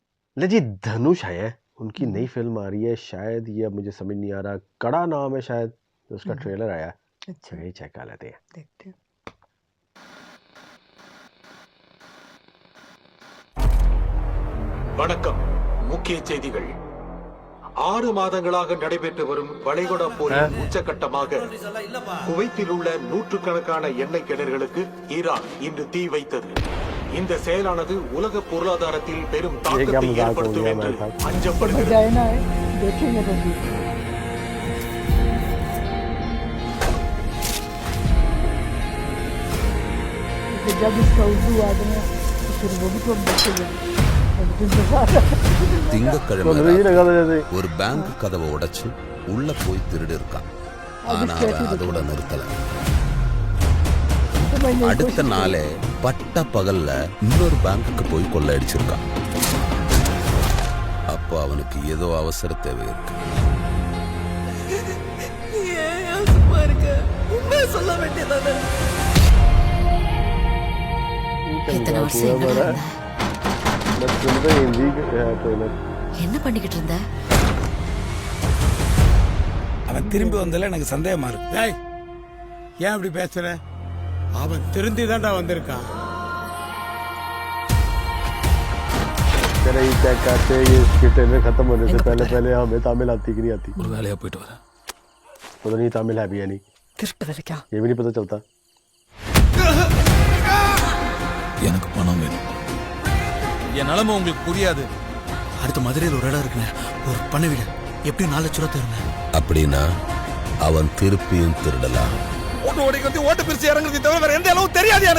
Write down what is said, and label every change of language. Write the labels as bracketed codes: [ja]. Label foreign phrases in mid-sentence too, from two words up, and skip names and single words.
[hi] ले जी धनुष है उनकी नई हम्म, फिल्म आ रही है शायद, ये अब मुझे समझ नहीं आ रहा, कड़ा नाम है शायद, उसका हम्म, ट्रेलर आया, अच्छा यही चेक कर लेते हैं। देखते हैं। [ta] வணக்கம். முக்கிய செய்திகள். 6 மாதங்களாக நடைபெற்று வரும் வளைகுடா போரின் உச்சகட்டமாக குவைத்தில் உள்ள நூற்றுக்கணக்கான எண்ணெய் கிணறுகளுக்கு ஈரான் இன்று தீ வைத்தது. இந்த செயலானது உலக பொருளாதாரத்தில் பெரும் தாக்கத்தை ஏற்படுத்தும் என்று அஞ்சப்படுகிறது. [hi] मजा है ना, देखेंगे तो भी। तो जब इसका उर्दू आ गया तो फिर वो भी तो हम देखेंगे। [ta] திங்கக்கிழமை [hi] तो नहीं लगा था जैसे [ta] ஒரு பேங்க் கதவை உடைச்சு உள்ள போய் திருடி இருக்கான். ஆனா அவன் அதோட நிறுத்தல. அடுத்த நாளே பட்ட பகல்ல இன்னொரு பேங்குக்கு போய் கொள்ளையடிச்சிருக்கான். அப்போ அவனுக்கு ஏதோ அவசர தேவை இருக்கு. இத்தனை வருஷம் எங்கடா இருந்த? [hi] मैं सुन रहा हिंदी ट्रेलर [ta] என்ன பண்ணிக்கிட்டு இருந்த? அவன் திரும்பி வந்ததுல எனக்கு சந்தேகமா இருக்கு. டேய், ஏன் அப்படி பேசுற? அவன் திருந்தி தான்டா வந்திருக்கான். [hi] तेरा ही चेक करते ये इसके ट्रेलर खत्म होने से पहले पहले हमें तमिल आती कि नहीं आती, [ta] ஒரு வேலையா போயிட்டு வரேன். [hi] पता नहीं तमिल है भी या नहीं, [ta] திருட்டு வேற क्या? [hi] ये भी नहीं पता चलता। [ta] எனக்கு பணம் வேணும். என் நிலைமை உங்களுக்கு புரியாது. அடுத்த மதுரையில் ஒரு இடம் இருக்குண்ணே, ஒரு பண்ண வீடு, எப்படியும் 4 லட்சம் ரூபா தருங்க. அப்படின்னா அவன் திருப்பியும் திருடலாம். ஓட்டு ஓடி வந்து ஓட்டு பிரிச்சு இறங்குறது தவிர வேற எந்த அளவு தெரியாது எனக்கு.